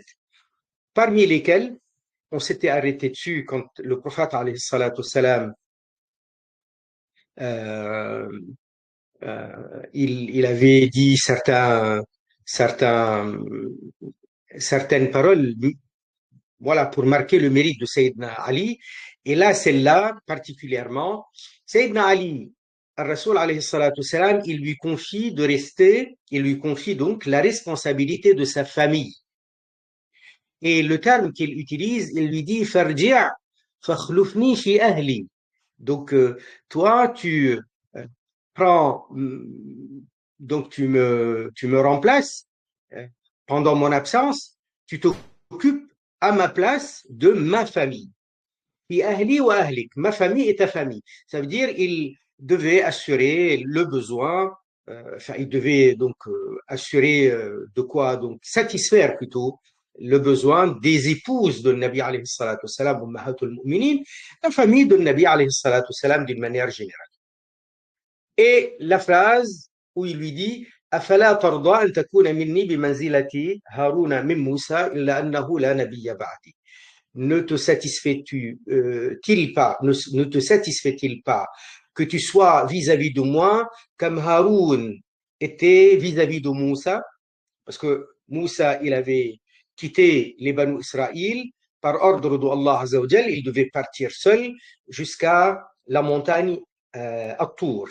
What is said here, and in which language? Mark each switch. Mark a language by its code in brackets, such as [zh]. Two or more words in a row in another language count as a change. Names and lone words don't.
[fr] Parmi lesquels, on s'était arrêté dessus quand le prophète, [ar] عليه الصلاة والسلام, [fr] euh, il avait dit certaines paroles, voilà, pour marquer le mérite de Sayyidina Ali. Et là, celle-là, particulièrement, Sayyidina Ali, Rasoul [ar] عليه الصلاة والسلام, [fr] il lui confie donc la responsabilité de sa famille. Et le terme qu'il utilise, il lui dit, [ar] فارجع فاخلفني في أهلي. [fr] Donc, toi, tu prends, donc tu me remplaces pendant mon absence, tu t'occupes à ma place de ma famille. [ar] في أهلي وأهلك, [fr] ma famille et ta famille. Ça veut dire il devait assurer le besoin, enfin il devait donc assurer de quoi donc satisfaire plutôt le besoin des épouses de Nabi [ar] عليه الصلاة والسلام, أمهات المؤمنين, [fr] la famille de Nabi [ar] عليه الصلاة والسلام [fr] d'une manière générale. Et la phrase où il lui dit [ar] أفلا ترضى أن تكون مني بمنزلة هارون من موسى إلا أنه لا نبي بعدي. [fr] Ne te satisfais-tu-il pas, ne te satisfait-il pas que tu sois vis-à-vis de moi comme Haroun était vis-à-vis de Moussa? Parce que Moussa, il avait quitté les Banu Israël par ordre d'Allah [ar] عز وجل, [fr] il devait partir seul jusqu'à la montagne At-Tour.